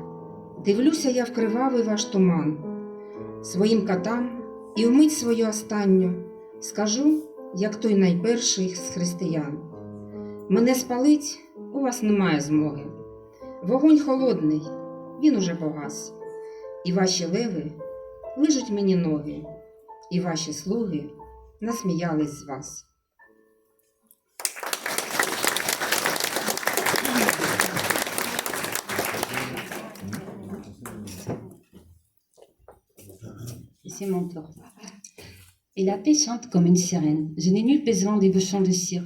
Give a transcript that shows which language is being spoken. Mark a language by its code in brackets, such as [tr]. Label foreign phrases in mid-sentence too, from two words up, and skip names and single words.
[uk] Дивлюся я в кривавий ваш туман, своїм катам і вмить свою останню скажу, як той найперший з християн. Мене спалить у вас немає змоги. Вогонь холодний, він уже погас. І ваші леви лижуть мені ноги, і ваші слуги насміялись з вас. [fr] Et c'est mon tour. Et la paix chante comme une sirène. Je n'ai nul besoin des bouchons de cire.